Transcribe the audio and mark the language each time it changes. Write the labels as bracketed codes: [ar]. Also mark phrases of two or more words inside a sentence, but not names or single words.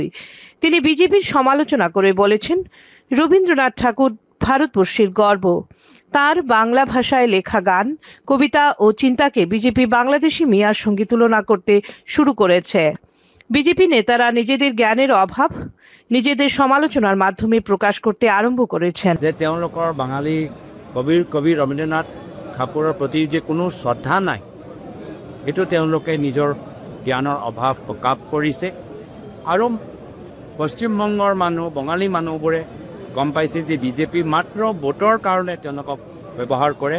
[bn] তিনি বিজেপির সমালোচনা করে বলেছেন, রবীন্দ্রনাথ ঠাকুর ভারতবর্ষের গর্ব। তার বাংলা ভাষায় লেখা গান, কবিতা ও চিন্তাকে বিজেপি বাংলাদেশি মিয়ার সঙ্গে তুলনা করতে শুরু করেছে। বিজেপি নেতারা নিজেদের জ্ঞানের অভাব নিজেদের সমালোচনার মাধ্যমে প্ৰকাশ করতে আৰম্ভ করেছেন। [as] যে তেওঁলোকৰ বাঙালি কবি ৰবীন্দ্ৰনাথ ঠাকুৰৰ প্ৰতি যে কোনো শ্ৰদ্ধা নাই, এইটো তেওঁলোকে নিজৰ জ্ঞানৰ অভাৱ প্ৰকাশ কৰিছে। আৰু পশ্চিমবংগৰ মানুহ বঙালী মানুহবোৰে গম পাইছে যে বিজেপি মাত্ৰ ভোটৰ কাৰণে তেওঁলোকক ব্যৱহাৰ কৰে।